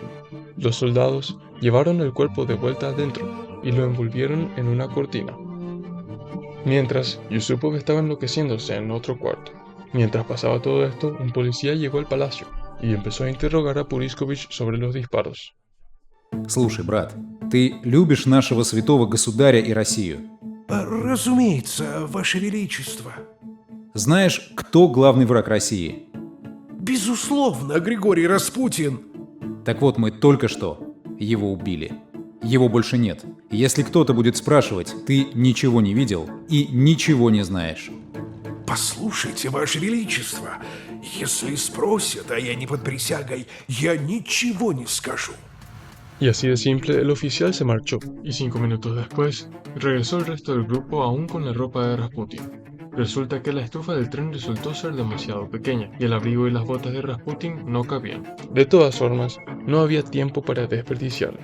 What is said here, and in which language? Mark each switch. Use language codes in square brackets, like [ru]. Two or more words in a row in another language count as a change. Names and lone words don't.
[es] Los soldados llevaron el cuerpo de vuelta adentro y lo envolvieron en una cortina. Mientras, Yusupov estaba enloqueciéndose en otro cuarto. Mientras pasaba todo esto, un policía llegó al palacio y empezó a interrogar a Puriskovich sobre los disparos. [ru] Слушай, брат, ты любишь нашего святого государя и Россию? Разумеется, Ваше Величество. Знаешь, кто главный враг России? Безусловно, Григорий Распутин. Так вот, мы только что его убили. Его больше нет. Если кто-то будет спрашивать, ты ничего не видел и ничего не знаешь. Послушайте, Ваше Величество, если спросят, а я не под присягой, я ничего не скажу. [es] Y así de simple, el oficial se marchó, y 5 minutos después, regresó el resto del grupo aún con la ropa de Rasputin. Resulta que la estufa del tren resultó ser demasiado pequeña, y el abrigo y las botas de Rasputin no cabían. De todas formas, no había tiempo para desperdiciarlo.